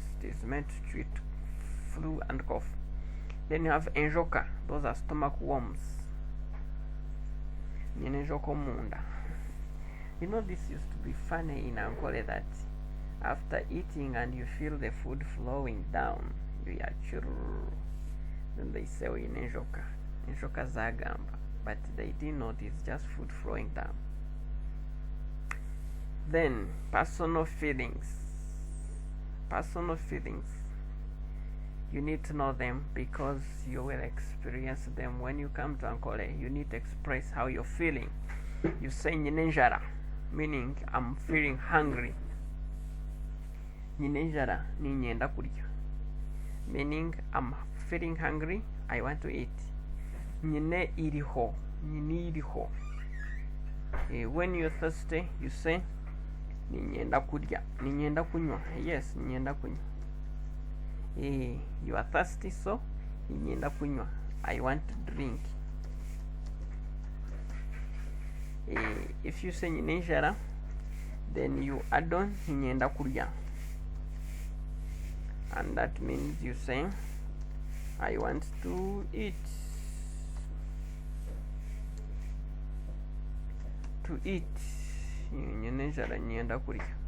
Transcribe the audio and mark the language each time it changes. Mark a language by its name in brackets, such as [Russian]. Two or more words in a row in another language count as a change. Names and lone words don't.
[English] It is meant to treat flu and cough. Then you have enjoka, those are stomach worms. [Nyankole] Nyenenjoko munda. [English] You know, this used to be funny in Ankole, that after eating and you feel the food flowing down, you are churr. Then they say, [Nyankole] nyenenjoka, enjoka zagamba. [English] But they didn't know it's just food flowing down. Then personal feelings. Personal feelings, you need to know them because you will experience them when you come to Ankole. You need to express how you're feeling. You say nyinenjara, meaning I'm feeling hungry. [Nyankole] Nyinenjara ni nyenda kurya, [English] meaning I'm feeling hungry, I want to eat. [Nyankole] Nyine iriho, nyini iriho. [English] When you're thirsty, you say [Nyankole] ninyenda kurya, ninyenda kunywa. Yes, ninyenda kunywa. [English] You are thirsty, so [Nyankole] ninyenda kunywa, [English] I want to drink. If you say nyinenjara, then you add on [Nyankole] ninyenda kurya, [English] and that means you say I want to eat. To eat, [Nyankole] nyenenjara nyenda kurya.